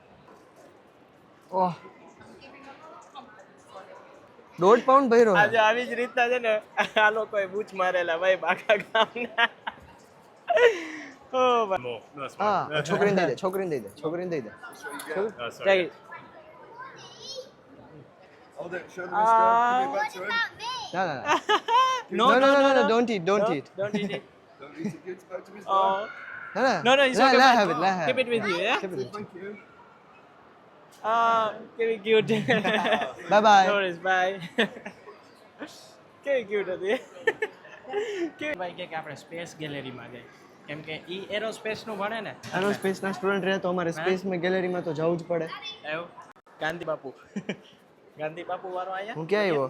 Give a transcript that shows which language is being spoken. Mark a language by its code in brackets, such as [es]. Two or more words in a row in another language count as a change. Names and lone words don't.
[gu] ઓહ 1.5 પાઉન્ડ ભર્યો આજે આવી જ રીતના છે ને આ લોકોએ બૂચ મારેલા ભાઈ બાકા ગામના. ઓ ભાઈ હા છોકરીને દઈ દે જય [en] Hold it, show them the stuff. Give it back to him. [gu] ના [en] No, don't eat don't eat it. Don't eat it. Give it back to his dog. Oh. [gu] ના [en] No, it's okay. let man. have it. Keep it with you, yeah? Keep it with you. Thank you. [gu] કેવી ક્યુટ. [en] Bye bye. No worries, bye. [gu] કેવી ક્યુટ હતી. કેવી ભાઈ કે આપણે સ્પેસ ગેલેરીમાં જઈએ કેમ કે ઈ એરોસ્પેસ નું ભણે ને એરોસ્પેસ ના સ્ટુડન્ટ રહે તો અમારે સ્પેસ માં ગેલેરીમાં તો જવું જ પડે. એવું ગાંધી બાપુ વાળો આયા હું ક્યાં આવ્યો?